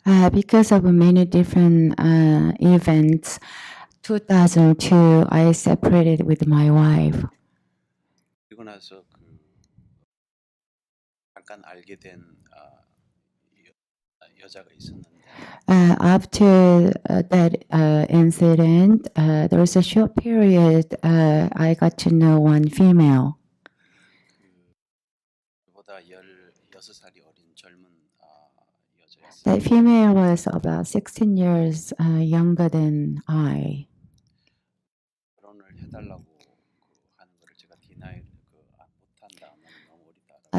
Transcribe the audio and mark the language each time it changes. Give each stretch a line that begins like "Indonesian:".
English: Because of many different events, 2002 I separated with my wife.
Korean: 그리고 나서 잠깐 알게 된 여자가 있었는데.
English: After that incident, there was a short period I got to know one female.
Korean: 그보다 16살이 어린 젊은 여자였어요.
English: That female was about 16 years younger than I.
Korean: 결혼을 해달라고 하는 거를 제가 디나이 못한다, 너무 어리다.